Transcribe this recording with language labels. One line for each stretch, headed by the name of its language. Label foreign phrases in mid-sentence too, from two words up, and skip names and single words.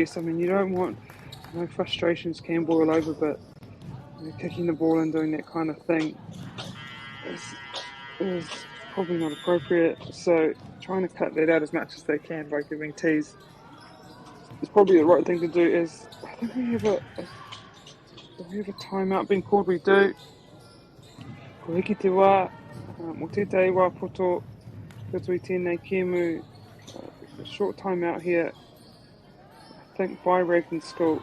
English: I mean, you don't want frustrations can boil over, but kicking the ball and doing that kind of thing is probably not appropriate. So trying to cut that out as much as they can by giving tees is probably the right thing to do. Is I think we have a timeout being called. We do.
Māori: Ko hiki te wā, mo tētai wā poto, kato I tēnei kēmu,
English: a short timeout here, I think by Raglan School.